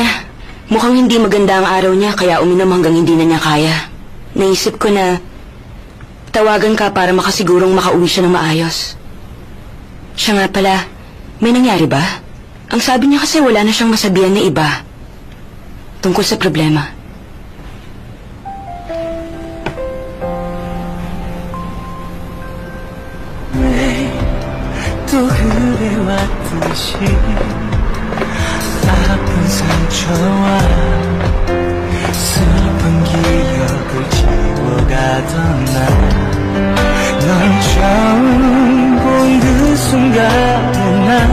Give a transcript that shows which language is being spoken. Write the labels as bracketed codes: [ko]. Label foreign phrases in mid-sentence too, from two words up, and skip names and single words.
[tl] Mukhang hindi maganda ang araw niya kaya uminom hanggang hindi na niya kaya. Naisip ko na tawagan ka para makasigurong makauwi siya ng maayos. Siya nga pala, may nangyari ba? Ang sabi niya kasi wala na siyang masabihan na iba tungkol sa problema. [ko] 또 그래왔듯이 아픈 상처와 슬픈 기억을 지워가던 널 처음 본 그 순간에 난